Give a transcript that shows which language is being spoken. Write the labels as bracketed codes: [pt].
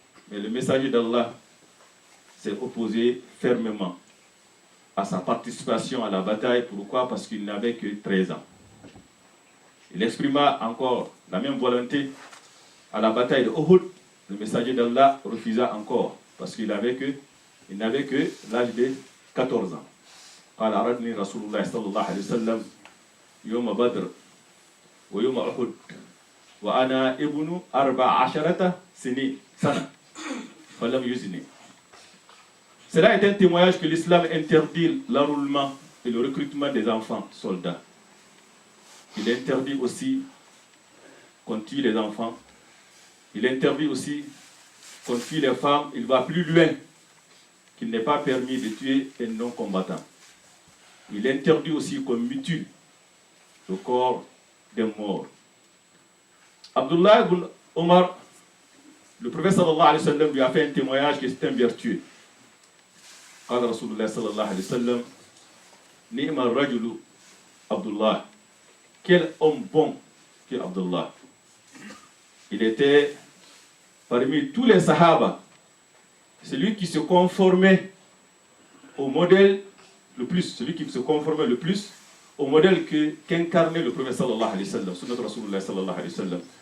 [fr] Mais le messager d'Allah s'est opposé fermement à sa participation à la bataille. Pourquoi? Parce qu'il n'avait que 13 ans. Il exprima encore la même volonté à la bataille de Uhud. Le messager d'Allah refusa encore parce qu'il n'avait que l'âge de 14 ans. [ar] قال أردني رسول الله صلى الله عليه وسلم يوم بدر ويوم أحد وأنا ابن 14 سنة فلم يزني. [fr] Cela est un témoignage que l'islam interdit l'enrôlement et le recrutement des enfants soldats. Il interdit aussi qu'on tue les enfants. Il interdit aussi qu'on tue les femmes. Il va plus loin qu'il n'est pas permis de tuer un non-combattant. Il interdit aussi qu'on mutile le corps des morts. Abdullah ibn Omar, le prophète sallallahu alayhi wa sallam lui a fait un témoignage que c'est un vertueux. [ar] قال رسول الله صلى الله عليه وسلم نعم الرجل عبد الله. [fr] Quel homme bon que Abdullah. Il était parmi tous les sahaba celui qui se conformait au modèle le plus, celui qui se conformait le plus au modèle qu'incarnait le prophète sallallahu alayhi wa sallam, sunnat Rasulullah sallallahu alayhi wa sallam.